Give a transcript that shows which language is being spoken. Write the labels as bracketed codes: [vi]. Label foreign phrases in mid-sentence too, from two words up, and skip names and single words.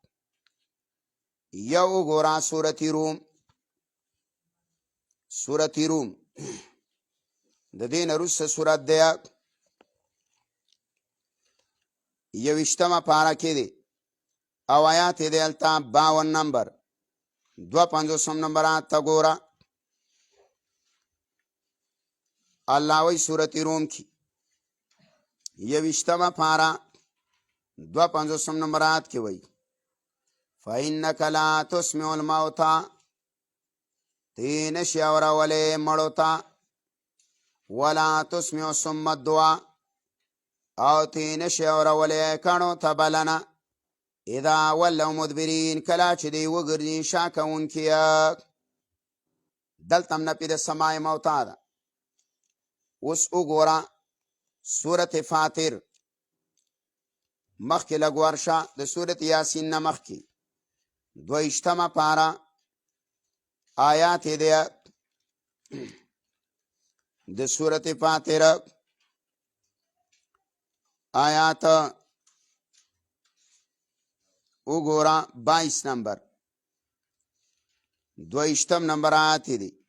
[ps] یو وګوره سورة روم د دې نه وروسته سورت دی 21 پاره کې دی او آیات یې دی هلته 52 نمبر 52 نمبر آیات ته ګوره. الله وی سورة روم کې 21 پاره 52 نمبر آیات کې وی [ar] فإنک لا تسمع الموتى [ps] تی نشی اورولی مړو ته [ar] ولا تسمع صم الدعاء [ps] او تی نشی اورولی کڼو ته بلنه [ar] اذا ولوا مدبرین [ps] کلا چې دی وګرځي شا کوونکي. دلته هم نفي د [ar] سماع موتا [ps] ده. اوس وګوره سورة فاطر مخکې لږ ورشه د سورة یاسین نه مخکې 22 پاره آیات یې دی د سورة فاطر آیات وګوره 22 نمبر 22 نمبر آیات دی.